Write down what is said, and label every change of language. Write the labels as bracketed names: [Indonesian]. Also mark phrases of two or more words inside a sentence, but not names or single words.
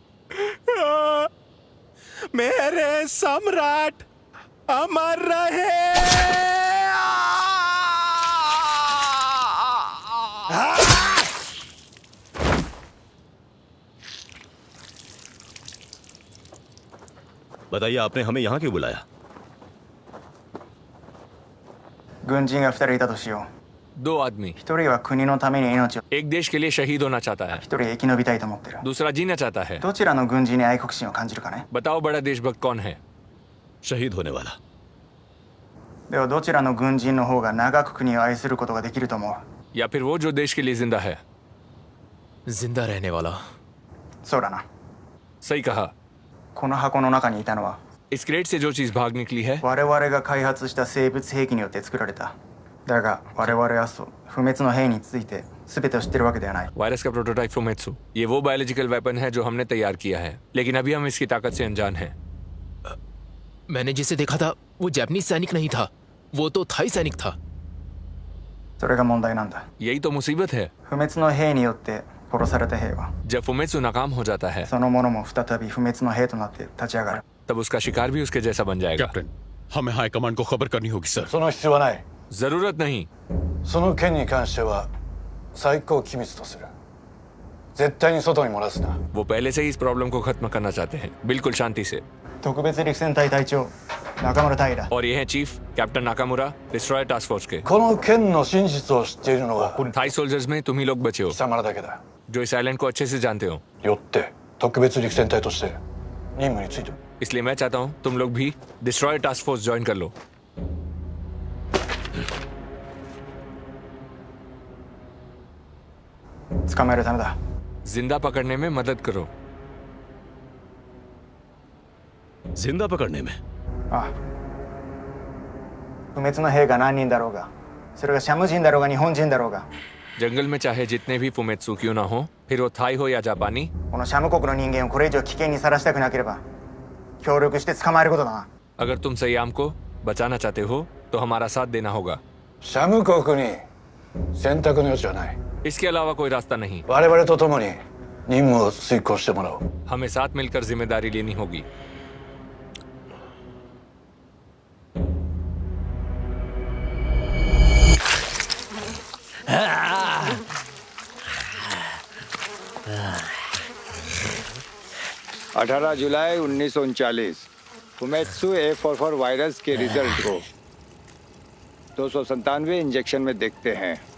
[Hindi] मेरे सम्राट अमर रहे। बताइए, आपने हमें यहाँ क्यों बुलाया? [Japanese] 軍人が2人いたとしよ [Hindi] दो आदमी, [Japanese] う。1人は国のために命を、 [Hindi] एक देश के लिए शहीद होना चाहता है, [Japanese] 1 人生き延びたいと思ってる。 [Hindi] दूसरा जीना चाहता है। [Japanese] どちらの軍人に愛国心を感じるかね。 [Hindi] बताओ बड़ा देशभक्त कौन है? शहीद होने वाला। [Japanese] ではどちらの軍人の方が長く国を愛することができると思う？ [Hindi] या फिर वो जो देश के लिए जिंदा है? जिंदा रहने वाला। [Japanese] そうだな。 [Hindi] सही कहा। [Japanese] この箱の中にいたのは [Hindi] इस क्रेट से जो चीज भाग निकली है [Japanese] 我々が開発した生物兵器によって作られた。だが我々は不滅の兵について全てを知ってるわけではない。 [Hindi] वायरस का प्रोटोटाइप फुमेत्सु, ये वो [English] biological weapon [Hindi] है जो हमने तैयार किया है, लेकिन अभी हम इसकी ताकत से अनजान हैं। मैंने जिसे देखा था वो जापानीज सैनिक नहीं था, वो तो थाई सैनिक था। [Japanese] それが問題なんだ。 [Hindi] यही तो मुसीबत है। [Japanese] 不滅の兵によって殺された兵は [Hindi] जब फुमेत्सु नाकाम हो जाता है [Japanese] その者も再び不滅の兵となって立ち上がる。 [Hindi] तब उसका शिकार भी उसके जैसा बन जाएगा। कैप्टन, हमें [English] high command [Hindi] को खबर करनी होगी सर। [Japanese] その必要はない。 [Hindi] जरूरत नहीं। [Japanese] その件に関しては最高機密とする。絶対に外に漏らすな。 [Hindi] वो पहले से ही इस प्रॉब्लम को खत्म करना चाहते हैं, बिल्कुल शांति से। [Japanese] 特別陸戦隊隊長中村平。 [Hindi] और ये हैं [English] chief captain [Hindi] नाकामुरा, [English] destroyer task force [Hindi] के। [Japanese] この件の真実を知っているのは [English] Thai soldiers [Hindi] में तुम ही लोग बचे हो [Japanese] 貴様らだけだ。 [Hindi] जो इस आइलैंड को अच्छे से जानते हो। [Japanese] よって特別陸戦隊として任務についても。 [Hindi] इसलिए मैं चाहता हूँ तुम लोग भी [English] destroyer task force join [Hindi] कर लो। [Japanese] 捕まえるためだ。 [Hindi] जिंदा पकड़ने में मदद करो। जिंदा पकड़ने में? [Japanese] ああ。不滅の兵が何人だろうが、それがシャム人だろうが日本人だろうが、 [Hindi] जंगल में चाहे जितने भी फुमेत्सु क्यों ना हो, फिर वो थाई हो या जापानी, [Japanese] このシャム国の人間をこれ以上危険にさらしたくなければ、 協力して捕まえることだな。 [Hindi] अगर तुम सयाम को बचाना चाहते हो तो हमारा साथ देना होगा। [Japanese] シャム国に選択の余地はない。 [Hindi] इसके अलावा कोई रास्ता नहीं। [Japanese] 我々と共に任務を遂行してもらおう。 [Hindi] हमें साथ मिलकर जिम्मेदारी लेनी होगी। अठारह जुलाई 1939 फुमेत्सु A44 वायरस के रिजल्ट को 297 इंजेक्शन में देखते हैं।